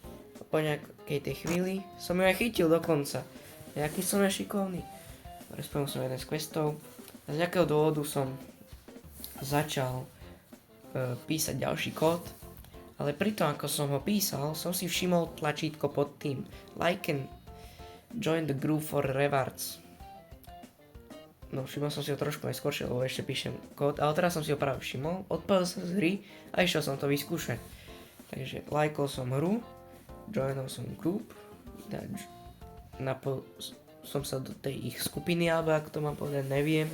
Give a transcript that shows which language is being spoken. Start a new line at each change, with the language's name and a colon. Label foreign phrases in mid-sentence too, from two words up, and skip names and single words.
Slovak: A po nejakej tej chvíli som ju aj chytil dokonca. Jaký som ja šikovný. Spravil som jeden z questov. A z nejakého dôvodu som začal písať ďalší kód, ale pri tom, ako som ho písal, som si všimol tlačítko pod tým
English: Like and join the group for rewards.
Slovak: No, všimol som si ho trošku neskôršie, lebo ešte píšem kód, ale teraz som si ho práve všimol, odpadol sa z hry a išiel som to vyskúšať. Takže lajkol som hru, joinol som group, som sa do tej ich skupiny, alebo ako to mám povedať, neviem.